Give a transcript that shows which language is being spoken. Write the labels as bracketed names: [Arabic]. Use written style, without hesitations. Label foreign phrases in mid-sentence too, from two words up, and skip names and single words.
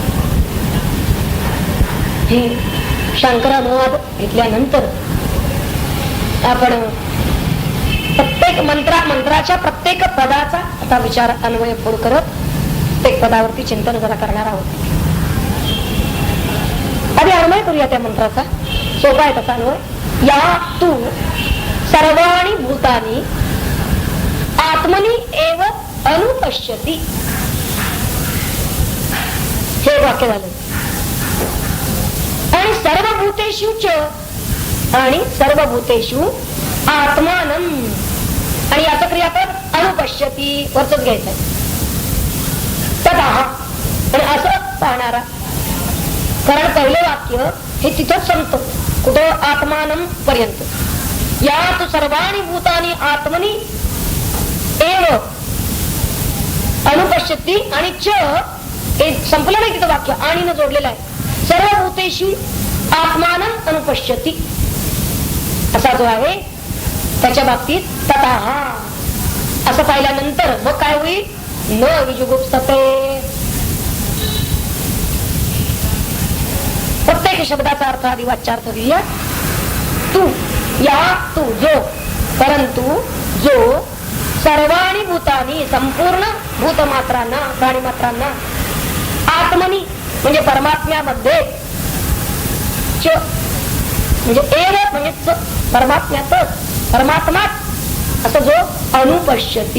[Marathi] हे शंकरानुवाद घेतल्यानंतर आपण प्रत्येक मंत्राच्या प्रत्येक पदाचा आता विचार अन्वय फोड करत प्रत्येक पदावरती चिंतन जरा करणार आहोत. आधी अन्वय करूया त्या मंत्राचा. सोपा आहे तसा अन्वय. [Sanskrit] या तू सर्वाणि भूतानि आत्मनि एव अनुपश्यति. [Marathi] हे वाक्य झालं. आणि [Sanskrit] सर्वभूतेषु च [Marathi] आणि [Sanskrit] सर्वभूतेषु आत्मानं, [Marathi] आणि याचं क्रियापद अनुपश्यति वरच घ्यायचंय. ततः आणि असं पाहणारा. कारण पहिले वाक्य हे तिथंच संपत कुठं आत्मानं पर्यंत. [Sanskrit] या तू सर्वाणि भूतानि आत्मनि एव अनुपश्यति [Marathi] आणि च हे संपलं नाही तिथं वाक्य, आणि न जोडलेलं आहे. [Sanskrit] सर्व भूतेषु आत्मानं अनुपश्यति [Marathi] असा जो आहे त्याच्या बाबतीत ततः असं पाहिल्यानंतर मग काय होईल? [Sanskrit] न विजुगुप्सते. [Marathi] प्रत्येक शब्दाचा अर्थ आधी वाच्यार्थ घेऊया. तू [Sanskrit] या तू [Marathi] जो, परंतु जो [Sanskrit] सर्वाणी भूतानी [Marathi] संपूर्ण भूतमात्रांना प्राणीमात्रांना आत्मनी म्हणजे परमात्म्यामध्ये च म्हणजे एव म्हणजे परमात्म्यातच परमात्मात असं जो अनुपश्यती.